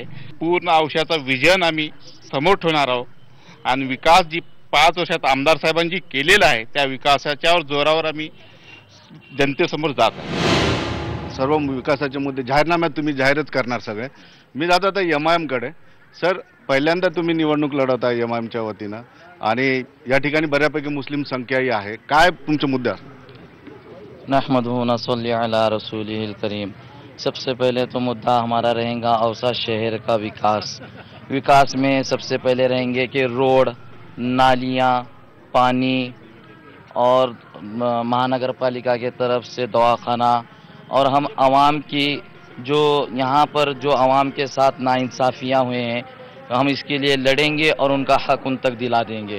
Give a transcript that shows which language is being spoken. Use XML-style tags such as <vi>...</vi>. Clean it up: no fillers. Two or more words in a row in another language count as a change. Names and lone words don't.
<mr>पूर्ण औशाचा विजन आम्ही समोर ठेवणार आहोत आणि विकास जी 5 वर्षात आमदार साहेबांनी केलेला आहे त्या विकासाच्या जोरावर आम्ही जनतेसमोर जात आहे। सर्व विकासाचे मुद्दे जाहीरनाम्यात तुम्ही जाहीरच करणार सगळे। मी जातो आता MIM कडे। सर, पहिल्यांदा तुम्ही निवडणूक लढवता MIMच्या वतीनं आणि या ठिकाणी बऱ्यापैकी मुस्लिम संख्याही आहे, काय तुमचे मुद्दे असतात?</mr> <ar>نحمده ونصلي على رسوله الكريم.</ar> <hi>सबसे पहले तो मुद्दा हमारा रहेगा औसा शहर का विकास। विकास में सबसे पहले रहेंगे कि रोड, नालियाँ, पानी और महानगर पालिका के तरफ से दवाखाना, और हम आवाम की जो यहाँ पर जो आवाम के साथ नाइंसाफ़ियाँ हुए हैं हम इसके लिए लड़ेंगे और उनका हक उन तक दिला देंगे।</hi>